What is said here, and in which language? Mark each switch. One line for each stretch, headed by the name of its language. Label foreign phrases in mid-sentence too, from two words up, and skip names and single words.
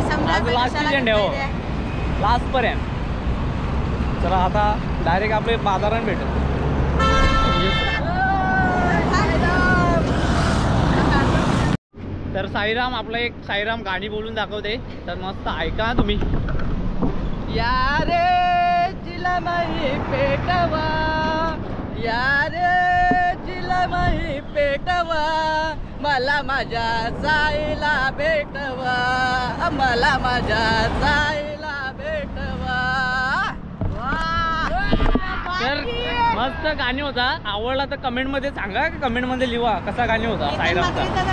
Marathi: आज लास्टची झेंडा हो लास्टपर्यंत. चला आता डायरेक्ट आपले बाजारात भेटू. तर साईराम आपलं एक साईराम गाणी बोलून दाखवते. तर मस्त ऐका तुम्ही. यारे जिला माही पेटवा, यारे जिला माही पेटवा, मला माझ्या साईला भेटवा, मला माझ्या साईला भेटवा. तर मस्त गाणी होता. आवडला तर कमेंट मध्ये सांगा, कमेंट मध्ये लिहा कसा गाणी होता साईरामचा.